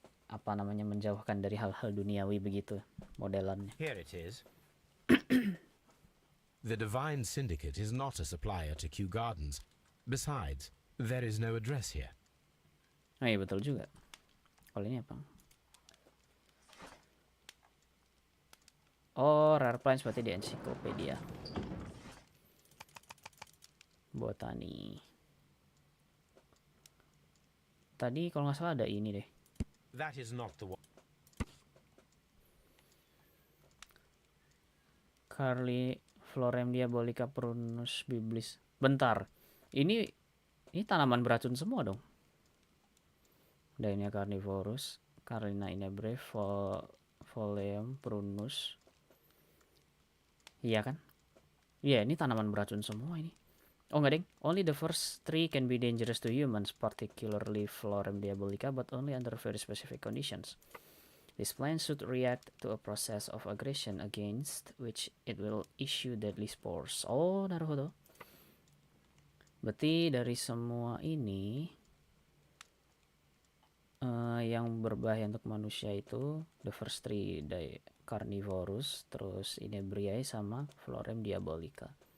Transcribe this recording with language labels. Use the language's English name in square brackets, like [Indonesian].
[Indonesian] Apa namanya, menjauhkan dari hal-hal duniawi begitu modelannya. [English] Here it is. The Divine Syndicate is not a supplier to Kew Gardens. Besides, there is no address here. [Indonesian] Oh iya, betul juga. Kalau ini apa? Oh, [English] rare plants [Indonesian] berarti di ensiklopedia. Botani. Tadi kalau nggak salah ada ini deh. [English] That is not the one. [Indonesian] Carly Florem diabolica prunus biblis. Bentar. Ini tanaman beracun semua dong. Dainia carnivorus, Carlina inebre, Folium prunus. Iya kan? Iya, ini tanaman beracun semua ini. Oh enggak deng, [English] only the first three can be dangerous to humans, particularly Florem diabolica, but only under very specific conditions. This plant should react to a process of aggression against which it will issue deadly spores. [Japanese] Oh, naruhodo. [Indonesian] Berarti dari semua ini yang berbahaya untuk manusia itu [English] the first three, [Indonesian] carnivorous, terus inebriae sama Florem diabolica.